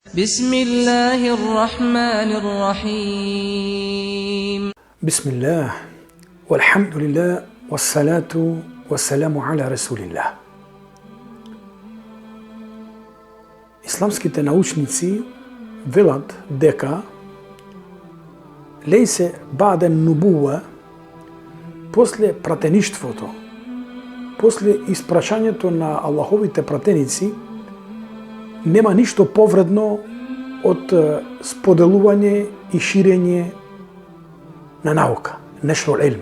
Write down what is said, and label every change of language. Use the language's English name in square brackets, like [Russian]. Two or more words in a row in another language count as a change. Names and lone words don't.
[Arabic] بسم الله الرحمن الرحيم بسم الله والحمد لله والصلاة والسلام على رسول الله. [Macedonian] Исламските научници велат дека [Arabic] ليس بعد النبوة, [Macedonian] после пратеништвото, после испрашањето на Аллаховите пратеници, нема ништо повредно од споделување и ширење на наука, нешто елм.